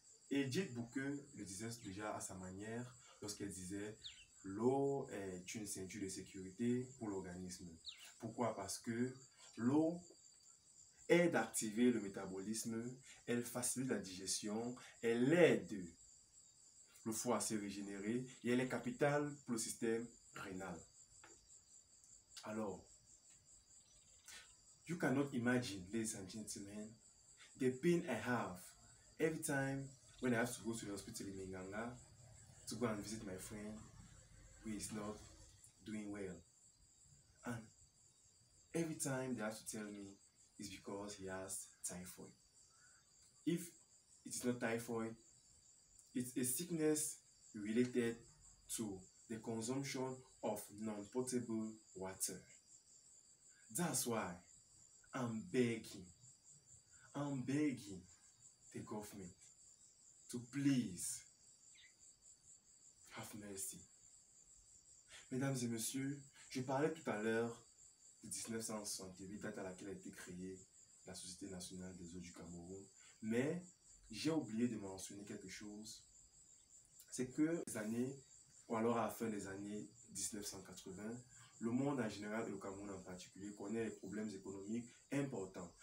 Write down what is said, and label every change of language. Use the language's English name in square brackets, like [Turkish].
[French] Edith Bouquet le disait déjà à sa manière lorsqu'elle disait l'eau est une ceinture de sécurité pour l'organisme. Pourquoi? Parce que l'eau aide à activer le métabolisme, elle facilite la digestion, elle aide le foie à se régénérer et elle est capitale pour le système rénal. [English] Alors, you cannot imagine, ladies and gentlemen, the pain I have every time when I have to go to the hospital in Menganga to go and visit my friend who is not doing well. And every time they have to tell me it's because he has typhoid. If it is not typhoid, it's a sickness related to the consumption of non-potable water. That's why I'm begging the government to please have mercy. [French] Mesdames et messieurs, je parlais tout à l'heure de 1968, date à laquelle a été créée la Société nationale des eaux du Cameroun, mais j'ai oublié de mentionner quelque chose, c'est que les années, ou alors à la fin des années 1980, le monde en général et le Cameroun en particulier connaît des problèmes économiques importants.